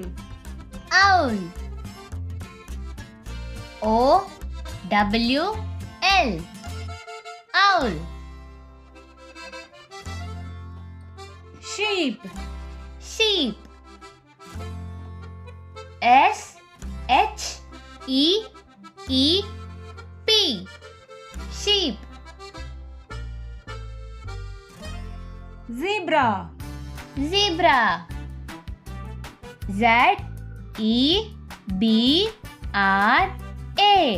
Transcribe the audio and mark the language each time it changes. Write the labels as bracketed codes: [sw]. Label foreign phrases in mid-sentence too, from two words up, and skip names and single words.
[en] Owl. O-W-L. Owl. Sheep. Sheep. S-H-E-E-P. Sheep. Zebra. Zebra. Z-E-B-R-A.